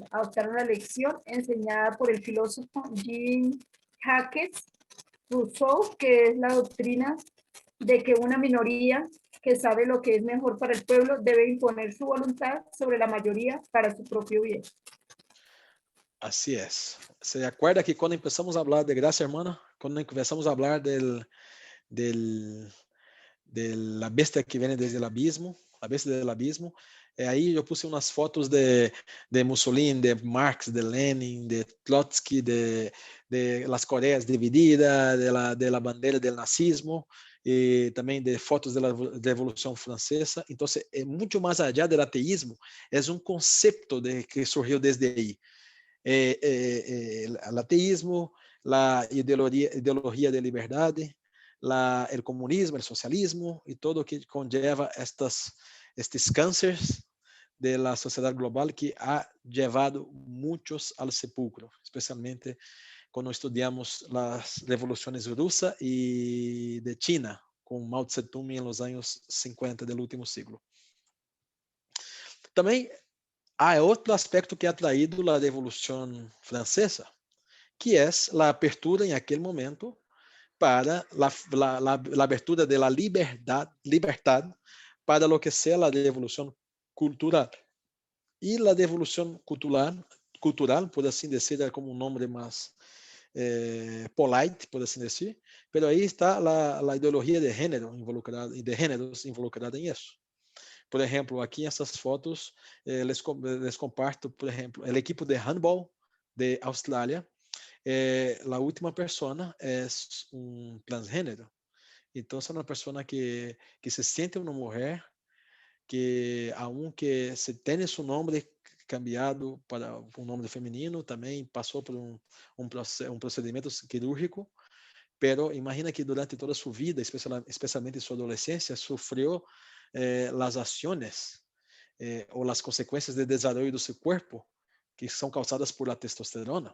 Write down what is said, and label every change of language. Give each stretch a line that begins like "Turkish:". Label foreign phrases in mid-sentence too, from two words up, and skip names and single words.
Spanish: Adoptaron la lección enseñada por el filósofo Jean-Jacques Rousseau, que es la doctrina de que una minoría que sabe lo que es mejor para el pueblo debe imponer su voluntad sobre la mayoría para su propio bien. Así es. ¿Se acuerda que cuando empezamos a hablar de gracia, hermana? Cuando empezamos a hablar de la bestia que viene desde el abismo, la bestia del abismo,
Portuguese: Aí eu puse umas fotos de Mussolini, de Marx, de Lenin, de Trotsky, de las Coreias divididas, de la bandeira do nazismo, e também de fotos da Revolução Francesa. Então, é muito mais allá do ateísmo, é um conceito que surgiu desde aí. O ateísmo, a ideologia de liberdade, o comunismo, o socialismo e todo o que conlleva estes cânceres de la sociedade global que
Spanish: ha llevado
Portuguese: muitos al sepulcro, especialmente quando estudamos as revoluções russa e de China, com Mao Tse-tung em los anos 50 do último siglo. Também há outro aspecto que
Spanish: ha traído
Portuguese: a Revolução Francesa, que é a abertura em aquele momento para a abertura
Spanish: de la libertad para lo que sea la revolución cultural. Y la revolución cultural, por así decir,
Portuguese: é como um nome mais polite, por assim dizer, pero aí está a ideologia de género involucrada e de géneros involucrada em isso. Por exemplo, aqui essas fotos
Spanish: les comparto,
Portuguese: por exemplo, o equipo de handball de Austrália. A última persona é transgênero. Então, é uma pessoa que se sente uma mulher que, aunque se tenha seu nome cambiado para um nome feminino, também passou por um procedimento cirúrgico, pero imagina que durante toda sua vida, especialmente em sua adolescência, sofreu as ações ou as consequências de desenvolvimento do seu corpo que são causadas por la testosterona.